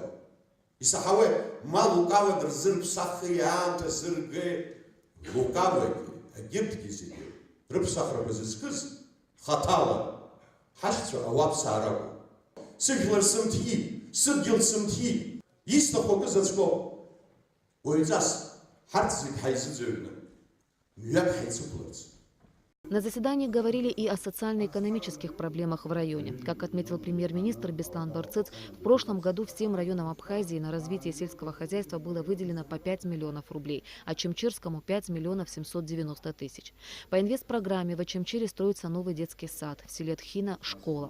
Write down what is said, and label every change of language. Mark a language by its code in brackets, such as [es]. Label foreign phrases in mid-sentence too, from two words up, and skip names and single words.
[ab] Исаҳауеит, ма лукавак рзырԥсахи, аамҭа зыргеи, лукавагьы, агьырҭгьы зегьы рыԥсахрақәа зызкыз хаҭала ҳахьцәа ауаԥсаа ракәын. Сыжәлар сымҭиит, сыдгьыл сымҭиит, исҭаху акы заҵәкоуп. Уаҩҵас ҳарҭ зегь ҳаизыӡырҩны мҩак ҳаицықәларц. [ru] На заседании говорили и о социально-экономических проблемах в районе. Как отметил премьер-министр Беслан Барцыц, в прошлом году всем районам Абхазии на развитие сельского хозяйства было выделено по 5 миллионов рублей, а Очимчирскому 5 миллионов 790 тысяч. По инвестпрограмме в Очимчире строится новый детский сад, в селе Тхина – школа.